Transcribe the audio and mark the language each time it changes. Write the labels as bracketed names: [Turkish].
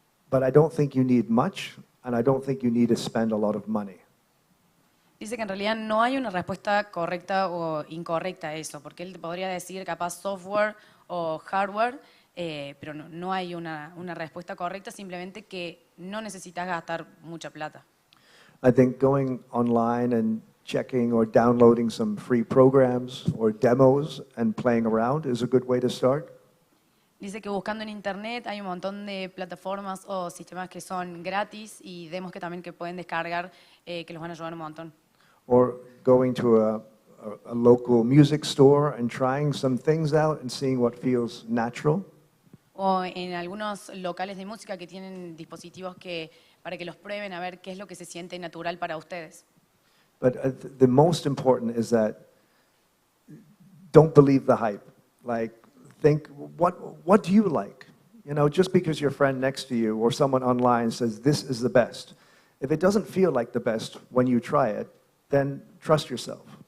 [English] But I don't think you need much, and I don't think you need to spend a lot of money. [Spanish] Dice que en realidad no hay una respuesta correcta o incorrecta a eso, porque él te podría decir capaz software o hardware, pero no hay una respuesta correcta, simplemente que no necesitas gastar mucha plata. [English] I think going online and checking or downloading some free programs or demos and playing around is a good way to start. [Spanish] Dice que buscando en internet hay un montón de plataformas o sistemas que son gratis y demos que también que pueden descargar, que los van a ayudar un montón. [English] Or going to a local music store and trying some things out and seeing what feels natural. [Spanish] O en algunos locales de música que tienen dispositivos para que los prueben a ver qué es lo que se siente natural para ustedes. [English] But the most important is that don't believe the hype. Like, think, what do you like? You know, just because your friend next to you or someone online says this is the best, if it doesn't feel like the best when you try it, then trust yourself.